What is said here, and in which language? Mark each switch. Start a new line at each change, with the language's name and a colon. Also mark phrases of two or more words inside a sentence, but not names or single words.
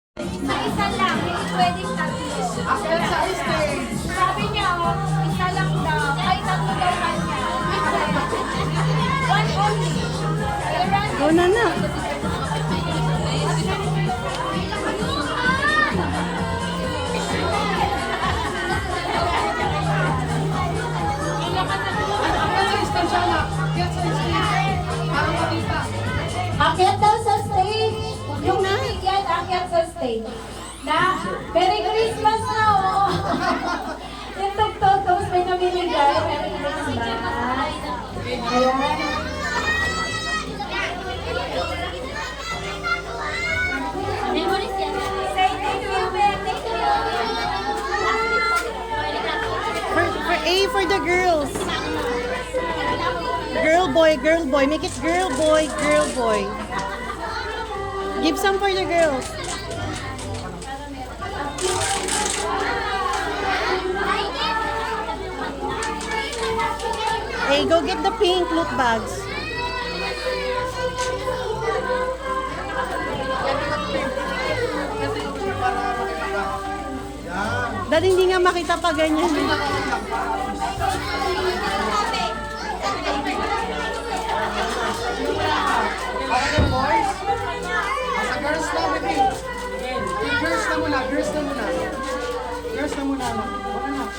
Filipino: Sa isa lang, hindi pwedeng tatlo. Akyat sa stage. Sabi niya, oh, isa lang daw. Ay, tatlo daw kanya.
English: One only.
Filipino: Go na na. Akyat sa stage, Shana. Akyat sa stage. Para makita. Akyat daw sa stage. Yung bibigyan, akyat sa stage. Na,
English: Merry Christmas
Filipino: na, oh. Yung tugtog, may namimigay.
English: Merry Christmas. Ayan. Say thank you, Ben. Thank you. For A for the girls. Girl boy. Make it girl boy. Give some for the girls. Hey, go get the pink loot bags.
Filipino: Dahil hindi nga makita pa ganyan. Para ng boys. Sa girls na
English: with me.
Filipino: Girls na muna. Girls na muna. Wala na.